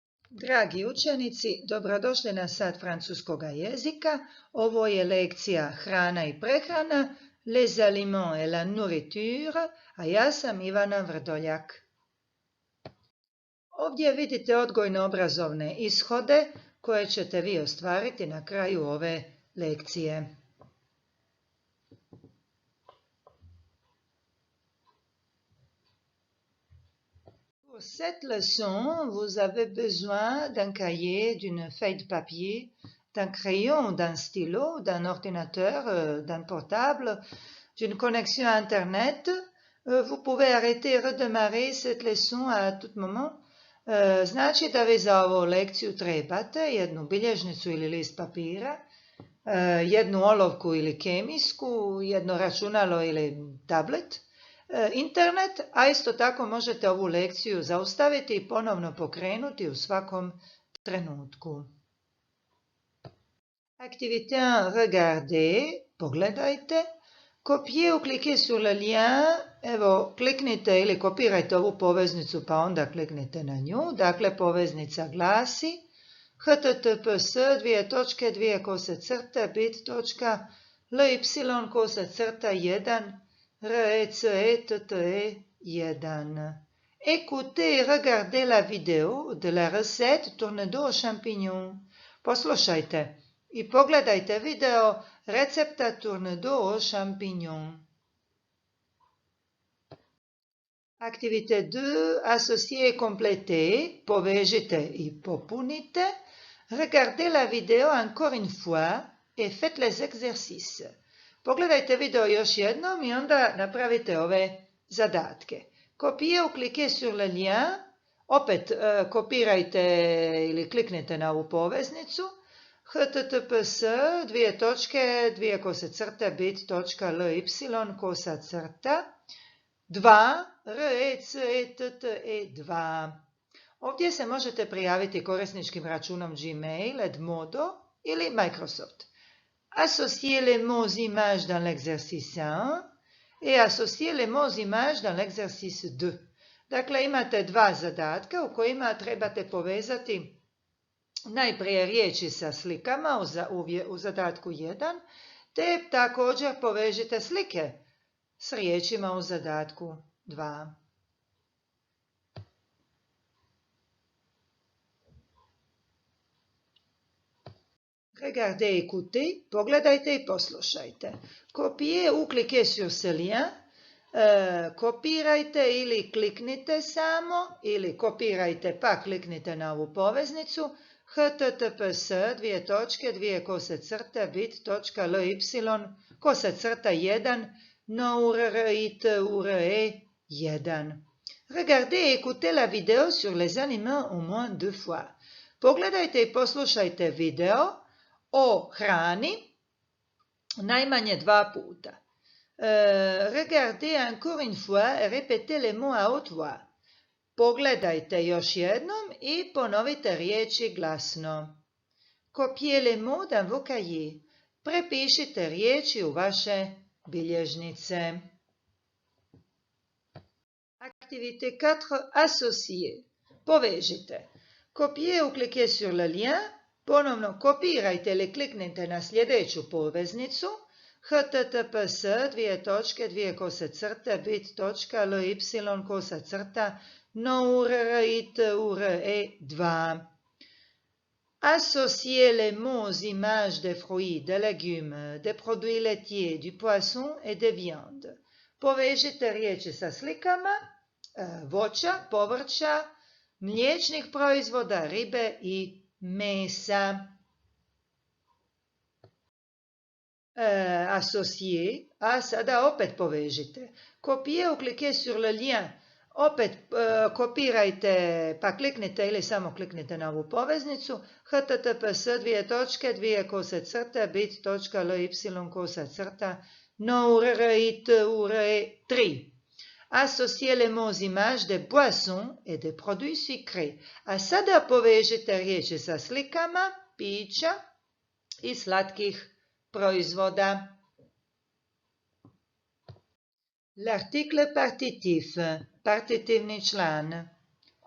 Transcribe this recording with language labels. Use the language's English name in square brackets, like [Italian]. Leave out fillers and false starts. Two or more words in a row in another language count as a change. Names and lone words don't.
[Croatian] Dragi učenici, dobrodošli na sat francuskoga jezika. Ovo je lekcija hrana i prehrana, [French] les aliments et la nourriture, [Croatian] a ja sam Ivana Vrdoljak. Ovdje vidite odgojno-obrazovne ishode koje ćete vi ostvariti na kraju ove lekcije. [French] Pour cette leçon, vous avez besoin d'un cahier, d'une feuille de papier, d'un crayon, d'un stylo, d'un ordinateur, d'un portable, d'une connexion à Internet. Vous pouvez arrêter et redémarrer cette leçon à tout moment. [Croatian] Znači da vi za ovu lekciju trebate jednu bilježnicu ili list papira, jednu olovku ili kemijsku, jedno računalo ili tablet, internet, a isto tako možete ovu lekciju zaustaviti i ponovno pokrenuti u svakom trenutku. [French] Activité 1, regardez, pogledajte. Copiez ou cliquez sur le lien, [Croatian] evo kliknite ili kopirajte ovu poveznicu pa onda kliknite na nju. Dakle, poveznica glasi https://bit.ly/1 RECETTE1. [French] Écoutez et regardez la vidéo de la recette tourne-dos aux champignons. [Croatian] Poslušajte i pogledajte video recepta [French] tourne-dos aux champignons. Activité 2, associez et complétez, [Croatian] povežite i popunite. [French] Regardez la vidéo encore une fois et faites les exercices. [Croatian] Pogledajte video još jednom i onda napravite ove zadatke. [French] Copiez ou cliquez sur le lien, [Croatian] opet kopirajte ili kliknite na ovu poveznicu https://bit.ly/2 RECETTE2. Ovdje se možete prijaviti korisničkim računom Gmail, Edmodo ili Microsoft. [French] Associez les mots images dans l'exercice 1 et associez les mots images dans l'exercice 2. [Croatian] Dakle, imate dva zadatka u kojima trebate povezati najprije riječi sa slikama u zadatku 1, te također povežite slike s riječima u zadatku 2. [French] Regardez, écoutez, [Croatian] pogledajte i poslušajte. [French] Copiez ou cliquez sur ce lien, [Croatian] kopirajte ili kliknite samo, ili kopirajte pa kliknite na ovu poveznicu https://bit.ly/1 nourriture1. [French] Regardez et écoutez la vidéo sur les aliments au moins 2 fois. [Croatian] Pogledajte i poslušajte video o hrani najmanje 2 puta. [French] Regardez encore une fois et répétez les mots à haute voix. [Croatian] Pogledajte još jednom i ponovite riječi glasno. [French] Copiez les mots dans vos cahiers. [Croatian] Prepišite riječi u vaše bilježnice. [French] Activité 4, associez. [Croatian] Povežite. [French] Copiez ou cliquez sur le lien. [Croatian] Ponovno kopirajte ili kliknite na sljedeću poveznicu [French] https://bit.ly/2 Associez les mots images des fruits, des légumes, des produits laitiers, du poisson et des viandes. [Croatian] Povežite riječi sa slikama voća, povrća, mliječnih proizvoda, ribe i mesa. Associez, a sada opet povežite. [French] Copiez ou cliquez sur le lien. [Croatian] Opet kopirajte pa kliknite ili samo kliknite na ovu poveznicu https://bit.ly/1 [French] Associez les mots images des boissons et des produits sucrés. [Croatian] A sada povežite riječi sa slikama, pića i slatkih proizvoda. [French] L'article partitif, [Croatian] partitivni član.